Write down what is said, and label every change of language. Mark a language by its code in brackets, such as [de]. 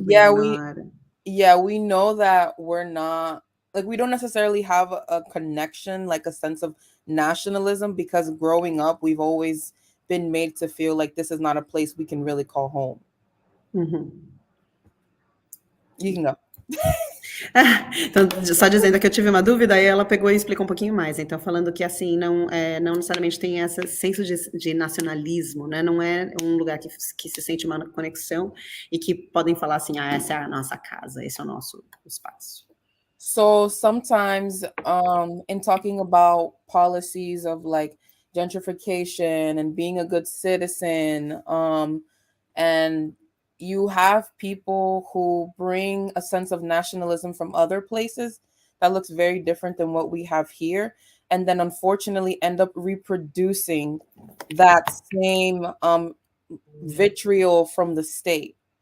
[en] We know that we're not, like, we don't necessarily have a connection, like a sense of nationalism, because growing up, we've always been made to feel like this is not a place we can really call home. Mm-hmm. You can go. [pt] Então, só dizendo que eu tive uma dúvida, aí ela pegou e explicou um pouquinho mais. Então, falando que, assim, não necessariamente tem esse senso de nacionalismo, né? Não é um lugar que se sente uma conexão e que podem falar assim, essa é a nossa casa, esse é o nosso espaço. [en] So, sometimes, in talking about policies of, like, gentrification and being a good citizen, and you have people who bring a sense of nationalism from other places that looks very different than what we have here, and then unfortunately end up reproducing that same vitriol from the state.